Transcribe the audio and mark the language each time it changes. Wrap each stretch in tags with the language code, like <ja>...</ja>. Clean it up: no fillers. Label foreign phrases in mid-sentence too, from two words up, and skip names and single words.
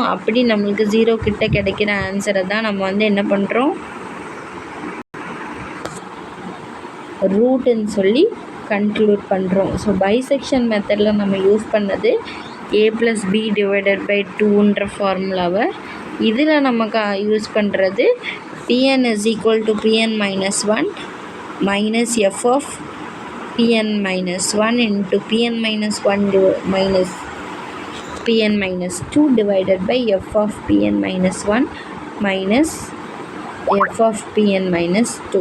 <ta>அப்படி நம்மளுக்கு 0 கிட்ட கிடைக்கிற ஆன்சரை தான் நம்ம வந்து என்ன பண்ணுறோம், ரூட்டுன்னு சொல்லி கன்க்ளூட் பண்ணுறோம். ஸோ</ta> <en>bisection method</en> <ta>நம்ம யூஸ் பண்ணது a+b/2ன்ற ஃபார்முலாவை. இதில் நமக்கு யூஸ் பண்ணுறது</ta> <en>Pn=Pn-1 minus f of Pn-1 into Pn-1 minus Pn-2 divided by f of Pn-1 minus f of Pn-2.</en>